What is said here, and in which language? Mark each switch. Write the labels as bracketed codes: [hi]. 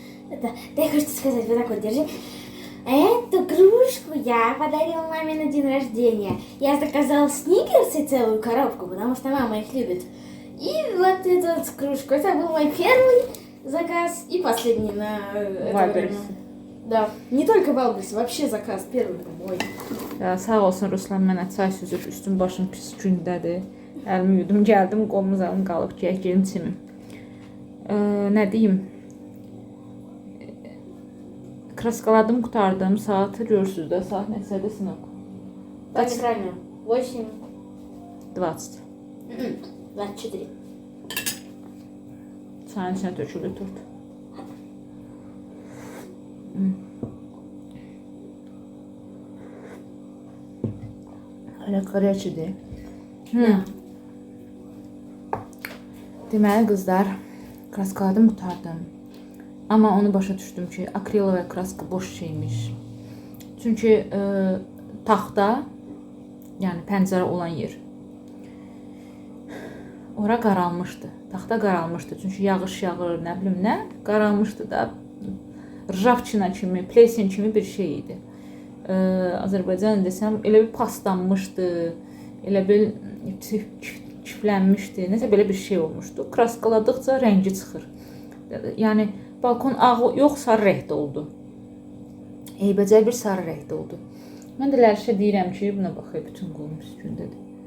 [ru] Это, дай кое-что сказать, вот так вот, держи. Эту кружку я подарила маме на день рождения. Я заказала сникерсы целую коробку, потому что мама их любит. И вот эту вот кружку. Это был мой первый заказ и последний на это Вайберс. время. Да, не только Вайберс, вообще заказ первый был мой. [az] Ya sağ olsun Ruslan mənə çay süzüb, üstüm başım pis gündədir. Əlimi yudum, gəldim, qolumuz əlim qalıb ki, gəlin çimim. Nə deyim? Kraskaladım, qutardım. Saatı görürsüz də, saat nəsədir sınaq? [ru] Да, неправильно. 8, 20. 24. [az] Çayın içinə tökülür tort. Hələ qarəçidir. Deməli qızlar, kraskaladım, qutardım. Amma onu başa düşdüm ki, akril və kraska boş şeymiş. Çünki taxta, yəni pəncərə olan yer, ora qaralmışdı. Taxta qaralmışdı. Çünki yağış yağır, nə bilim nə, qaralmışdı da. Rjavçina kimi, plesen kimi bir şey idi. Azərbaycan desəm, elə bir paslanmışdı, elə bir çiflənmişdi, nəsə belə bir şey olmuşdu. Kraskaladıqca rəngi çıxır. Yəni balkon ağ yox, sarı rəngdə oldu. Eybəcər bir sarı rəngdə oldu. Mən də Ləlişə deyirəm ki, buna baxay, bütün qolum üstündədir.